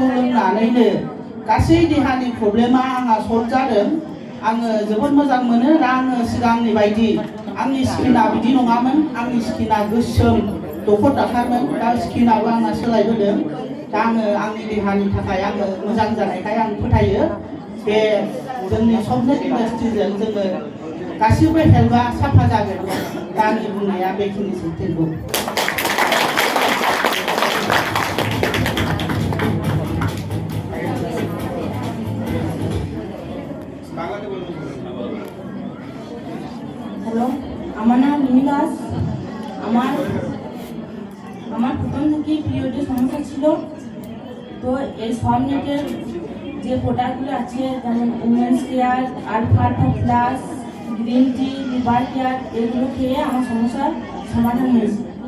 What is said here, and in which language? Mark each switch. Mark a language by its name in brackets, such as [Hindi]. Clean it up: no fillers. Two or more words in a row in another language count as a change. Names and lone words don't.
[Bodo] लोंनानैनो गासै देहानि प्रब्लेमा आंहा सल्भ जादों आङो जोबोद मोजां मोनो दा आङो सिगांनि बायदि आंनि स्किना बिदि नङामोन आंनि स्किना गोसोम दखर दाखारमोन दा स्किनाबो आंना सोलायबोदों दा आङो आंनि देहानि थाखाय आङो मोजां जानायखाय आं फोथायो बे जोंनि सबनेट इन्डास्ट्रिजों जोङो गासिबो हेल्थआ साफा जागोन दा आंनि बुंनाया बेखिनिसै [English] thank you [Bangla] হ্যালো আমার নাম রিমি দাস আমার প্রথম থেকেই পিরিয়ডের সমস্যা ছিল তো এই সবনেটের যে প্রোডাক্টগুলো আছে যেমন উমেন্স কেয়ার আলফা প্লাস গ্রিন টি লিভার কেয়ার এগুলো খেয়ে আমার সমস্যার সমাধান হয়েছে।